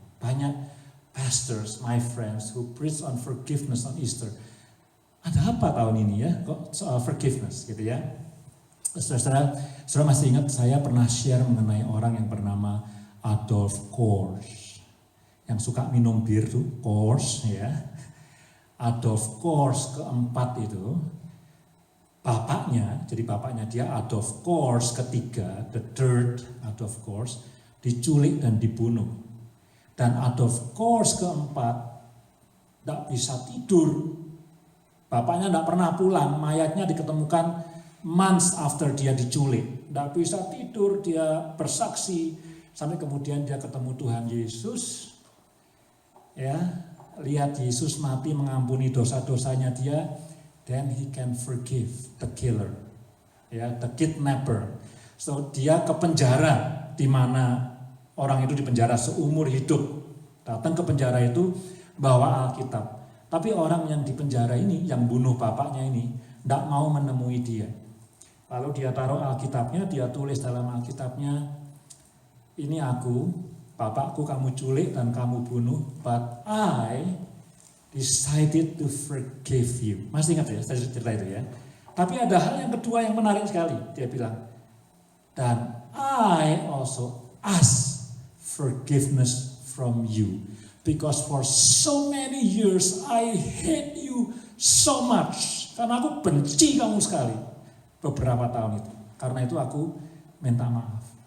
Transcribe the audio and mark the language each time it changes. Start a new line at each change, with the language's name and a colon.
Indonesian: Banyak
English: pastors, my friends, who preach on forgiveness on Easter.
Indonesian: Ada apa tahun ini ya, kok soal forgiveness gitu ya. Saudara masih ingat saya pernah share mengenai orang yang bernama Adolf Kors. Yang suka minum bir tuh, Kors ya. Adolf Kors keempat itu, bapaknya, jadi bapaknya dia Adolf Kors ketiga,
English: the third Adolf Kors,
Indonesian: diculik dan dibunuh. Dan Adolf Kors keempat tidak bisa tidur. Bapaknya tidak pernah pulang, mayatnya diketemukan
English: months after
Indonesian: dia diculik. Tidak bisa tidur, dia bersaksi, sampai kemudian dia ketemu Tuhan Yesus. Ya, lihat Yesus mati mengampuni dosa-dosanya dia.
English: Then he can forgive the killer,
Indonesian: ya,
English: the kidnapper.
Indonesian: So dia ke penjara, di mana orang itu di penjara seumur hidup. Datang ke penjara itu bawa Alkitab. Tapi orang yang di penjara ini, yang bunuh bapaknya ini, tidak mau menemui dia. Lalu dia taruh Alkitabnya, dia tulis dalam Alkitabnya, ini aku, bapakku kamu culik dan kamu bunuh,
English: but I decided to forgive you.
Indonesian: Masih ingat ya cerita itu ya. Tapi ada hal yang kedua yang menarik sekali. Dia bilang, dan
English: I also ask forgiveness from you. Because for so many years I hate you so much.
Indonesian: karena aku benci kamu sekali beberapa tahun itu. Karena itu aku minta maaf.